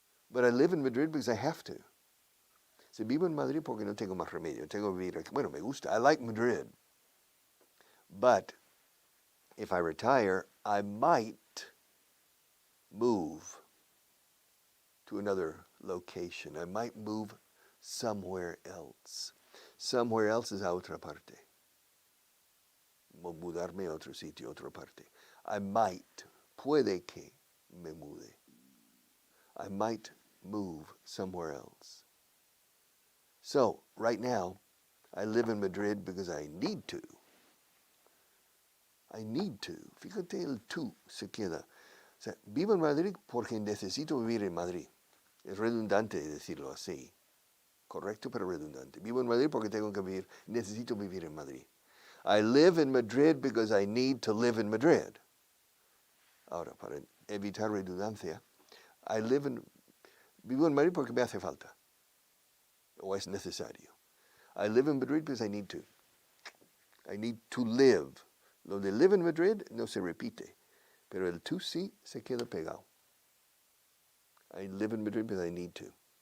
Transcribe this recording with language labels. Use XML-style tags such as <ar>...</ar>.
<en>But I live in Madrid because I have to.</en> <es>So vivo en Madrid porque no tengo más remedio. Tengo que vivir aquí. Bueno, me gusta.</es> <en>I like Madrid. But if I retire, I might move to another location. I might move somewhere else. Somewhere else is</en> <es>a otra parte. Mudarme a otro sitio, otra parte.</es> <en>I might,</en> <es>puede que me mude.</es> <en>I might move somewhere else. So, right now, I live in Madrid because I need to. I need to.</en> <es>Fíjate, el tú se queda. O sea, vivo en Madrid porque necesito vivir en Madrid. Es redundante decirlo así. Correcto, pero redundante. Vivo en Madrid porque tengo que vivir, necesito vivir en Madrid.</es> <en>I live in Madrid because I need to live in Madrid.</en> <es>Ahora, para evitar redundancia, vivo en Madrid porque me hace falta. O es necesario.</es> <en>I live in Madrid because I need to. I need to live.</en> <es>Lo de</es> <en>live in Madrid</en> <es>no se repite, pero el tú sí se queda pegado.</es> <en>I live in Madrid because I need to.</en>